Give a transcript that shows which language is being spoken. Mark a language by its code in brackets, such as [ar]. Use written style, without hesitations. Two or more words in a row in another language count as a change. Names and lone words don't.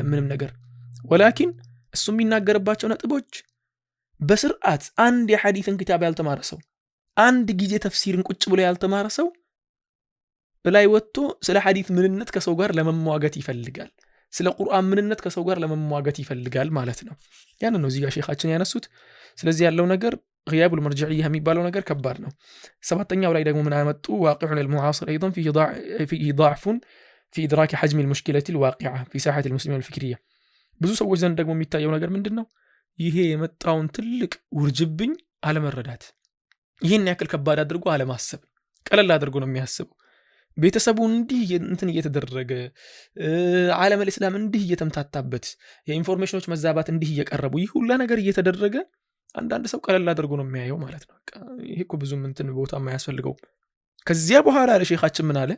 [am] ምንም ነገር። ወላኪን እሱ የሚናገርባቸው ነጥቦች በስርዓት አንድ የሐዲስን ክታብ ያልተማረ ሰው፣ አንድ ጊዜ ተፍሲርን ቁጭ ብሎ ያልተማረ ሰው በላይ ወጥቶ ስለ ሐዲስ ምንነት ከሰው ጋር ለመሟገት ይፈልጋል። ስለ ቁርአን ምንነት ከሰው ጋር ለመሟገት ይፈልጋል ማለት ነው። ያን ነው እዚህ ጋር ሼኻችን ያነሱት። ስለዚህ ያለው ነገር [ar] غياب المرجعيه [am] የሚባለው ነገር ከባድ ነው። ሰባተኛው ላይ ደግሞ ምን አመጡ? [ar] واقع المعاصر ايضا فيه ضعف في إدراك حجم المشكلة الواقعة في ساحة المسلمين الفكرية [am] ብዙ ሰዎች ዘንድ ደግሞ የሚታየው ነገር ምንድነው ይሄ የመጣውን ትልቅ ውርጅብኝ አለመረዳት ይሄን ያክል ከባድ አድርጎ አለማሰብ ቀለል አድርጎ ነው የሚያስበው ቤተሰቡ እንዲህ እንትን እየተደረገ ዓለም الاسلام እንዲህ እየተምታታበት የኢንፎርሜሽኖች መዛባት እንዲህ እየቀረቡ ይህ ሁሉ ነገር እየተደረገ አንዳንድ ሰው ቀለል አድርጎ ነው የሚያየው ማለት ነው ይሄ እኮ ብዙም እንትን ቦታ የማያስፈልገው ከዚያ በኋላ ለሼኻችን ምን አለ